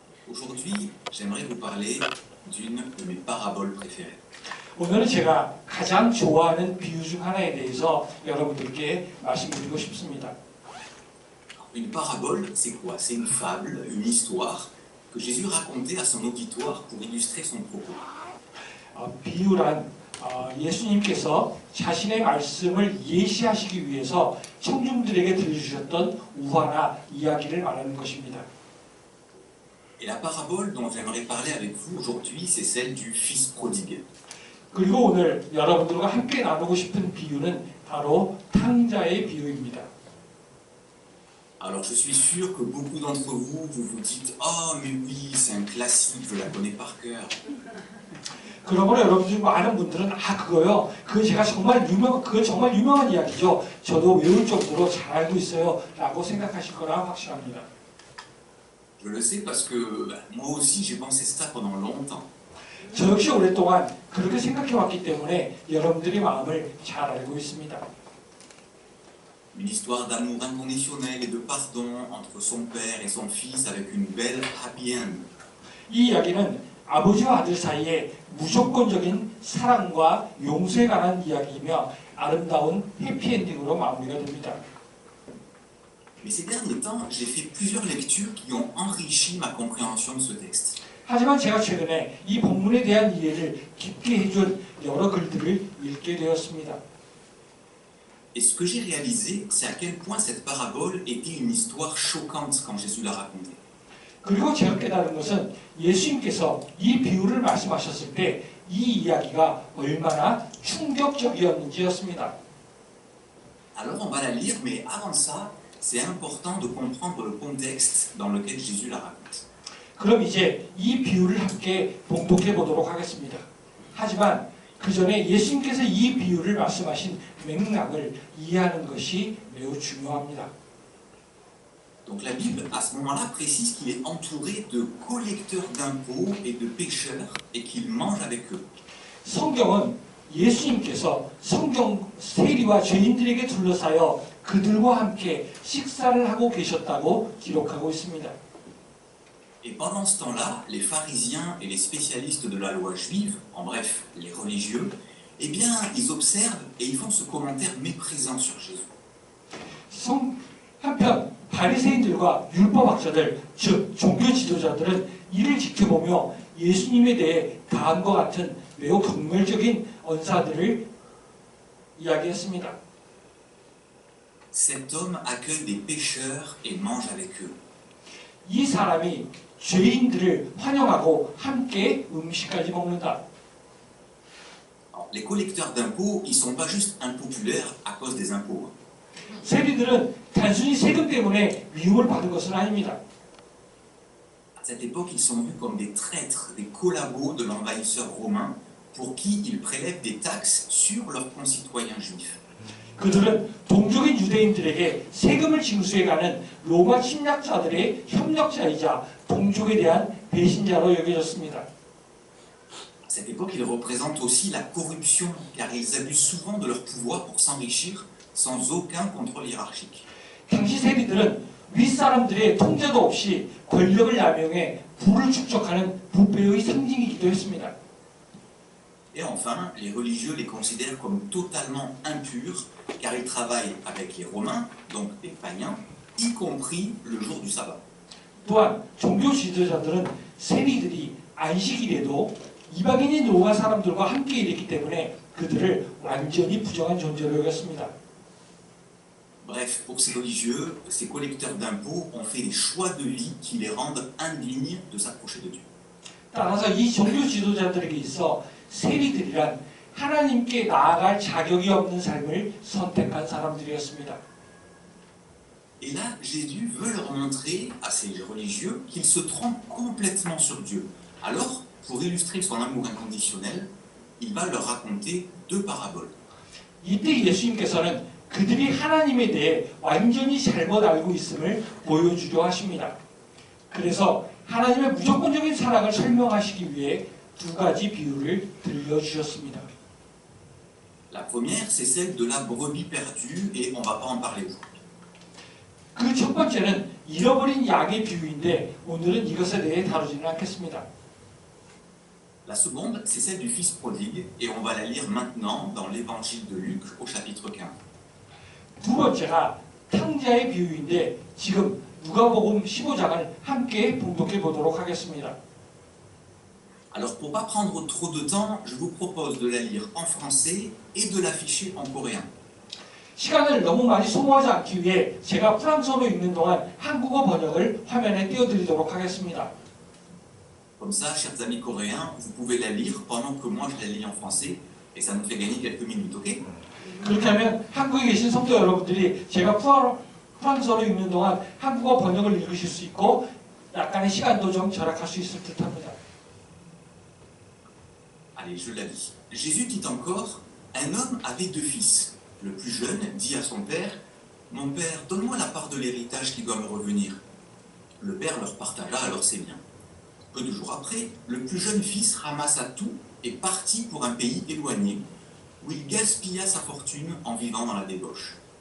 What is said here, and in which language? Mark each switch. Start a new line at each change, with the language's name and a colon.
French: Aujourd'hui, j'aimerais vous parler d'une de mes paraboles préférées.
Korean: 오늘은 제가 가장 좋아하는 비유 중 하나에 대해서 여러분들께 말씀드리고 싶습니다.
French: Une parabole, c'est quoi? C'est une fable, une histoire que Jésus racontait à son auditoire pour illustrer son propos.
Korean: 비유란 예수님께서 자신의 말씀을 예시하시기 위해서 청중들에게 들려주셨던 우화나 이야기를 말하는 것입니다.
French: Et la parabole dont j'aimerais parler avec vous aujourd'hui, c'est celle du fils prodigue.
Korean: 그리고 오늘 여러분들과 함께 나누고 싶은 비유는 바로 탕자의 비유입니다.
French: Alors je suis sûr que beaucoup d'entre vous, vous vous dites « Oh mais oui, c'est un classique, je la connais par cœur. »
Korean: 그러므로 여러분 중 많은 분들은 그거요. 그건 정말 유명한 이야기죠. 저도 외울 정도로 잘 알고 있어요. 라고 생각하실 거라 확신합니다.
French: Je le sais parce que moi aussi j'ai pensé ça pendant longtemps.
Korean: 저 역시 오랫동안 그렇게 생각해 왔기 때문에 여러분들의 마음을 잘 알고 있습니다.
French: Une histoire d'amour inconditionnel et de pardon entre son père et son fils avec une belle happy end.
Korean: 이 이야기는 아버지와 아들 사이에 무조건적인 사랑과 용서에 관한 이야기이며 아름다운 해피엔딩으로 마무리가 됩니다.
French: Mais ces derniers temps, j'ai fait plusieurs lectures qui ont enrichi ma compréhension de ce texte.
Korean: 하지만 제가 최근에 이 본문에 대한 이해를 깊게 해준 여러 글들을 읽게 되었습니다.
French: Et ce que j'ai réalisé, c'est à quel point cette parabole était une histoire choquante quand Jésus l'a racontée.
Korean: 그리고 제가 깨달은 것은 예수님께서 이 비유를 말씀하셨을 때 이 이야기가 얼마나 충격적이었는지였습니다.
French: Alors on va la lire, mais avant ça, c'est important de comprendre le contexte dans lequel Jésus la raconte.
Korean: 그럼 이제 이 비유를 함께 봉독해 보도록 하겠습니다. 하지만 그 전에 예수님께서 이 비유를 말씀하신 맥락을 이해하는 것이 매우 중요합니다.
French: Donc la Bible, à ce moment-là, précise qu'il est entouré de collecteurs d'impôts et de pécheurs et qu'il mange avec eux.
Korean: 성경은 예수님께서 성경 세리와 죄인들에게 둘러싸여 그들과 함께 식사를 하고 계셨다고 기록하고 있습니다.
French: Et pendant ce temps-là, les pharisiens et les spécialistes de la loi juive, en bref, les religieux, eh bien, ils observent et ils font ce commentaire méprisant sur Jésus.
Korean: 한편 바리새인들과 율법학자들, 즉 종교 지도자들은 이를 지켜보며 예수님에 대해 다음과 같은 매우 경멸적인 언사들을 이야기했습니다.
French: Cet homme accueille des pécheurs et mange avec eux.
Korean: 이 사람이 죄인들을 환영하고 함께 음식까지 먹는다.
French: Alors, les collecteurs d'impôts, ils ne sont pas juste impopulaires à cause des impôts.
Korean: 세리들은 단순히 세금 때문에 미움을 받은 것은 아닙니다.
French: À cette époque, ils sont vus comme des traîtres, des collabos de l'envahisseur romain pour qui ils prélèvent des taxes sur leurs concitoyens juifs.
Korean: 그들은 동족인 유대인들에게 세금을 징수해가는 로마 침략자들의 협력자이자 동족에 대한 배신자로 여겨졌습니다.
French: À cette époque, ils représentent aussi la corruption, car ils abusent souvent de leur pouvoir pour s'enrichir sans aucun contrôle hiérarchique.
Korean: 당시 세리들은 윗사람들의 통제도 없이 권력을 남용해 부를 축적하는 부패의 상징이기도 했습니다.
French: Et enfin, les religieux les considèrent comme totalement impurs, car ils travaillent avec les Romains, donc les païens, y compris le jour du sabbat.
Korean: 또한 종교 지도자들은 세리들이 안식일에도 이방인인 로마 사람들과 함께 일했기 때문에 그들을 완전히 부정한 존재로 여겼습니다.
French: Bref, pour ces religieux, ces collecteurs d'impôts ont fait des choix de vie qui les rendent indignes de s'approcher de Dieu.
Korean: 따라서 이 종교 지도자들에게 있어 세리들이란 하나님께 나아갈 자격이 없는 삶을 선택한 사람들이었습니다.
French: Et là, Jésus veut leur montrer à ces religieux qu'ils se trompent complètement sur Dieu. Alors, pour illustrer son amour inconditionnel, il va leur raconter deux paraboles.
Korean: 이때 예수님께서는 그들이 하나님에 대해 완전히 잘못 알고 있음을 보여주려 하십니다. 그래서 하나님의 무조건적인 사랑을 설명하시기 위해 두 가지 비유를 들려주셨습니다.
French: La première, c'est celle de la brebis perdue, et on ne va pas en parler aujourd'hui.
Korean: 그 첫 번째는 잃어버린 양의 비유인데 오늘은 이것에 대해 다루지는 않겠습니다.
French: La seconde, c'est celle du fils prodigue, et on va la lire maintenant dans l'évangile de Luc au chapitre 15.
Korean: 두 번째가 탕자의 비유인데 지금 누가복음 15장을 함께 봉독해 보도록 하겠습니다.
French: Alors pour ne pas prendre trop de temps, je vous propose de la lire en français et de l'afficher en coréen.
Korean: 시간을 너무 많이 소모하지 않기 위해 제가 프랑스어로 읽는 동안 한국어 번역을 화면에 띄워드리도록 하겠습니다.
French: Comme ça, chers amis coréens, vous pouvez la lire pendant que moi je la lis en français, et ça nous fait gagner quelques minutes, ok?
Korean: 그렇게 하면 한국에 계신 성도 여러분들이 제가 프랑스어로 읽는 동안 한국어 번역을 읽으실 수 있고 약간의 시간도 좀 절약할 수 있을 듯합니다.
French: Allez, je la lis. Jésus dit encore, un homme avait deux fils. Le plus jeune dit à son père, mon père, donne-moi la part de l'héritage qui doit me revenir. Le père leur partagea alors ses biens. Peu de jours après, le plus jeune fils ramassa tout et partit pour un pays éloigné, où il gaspilla sa fortune en vivant dans la débauche.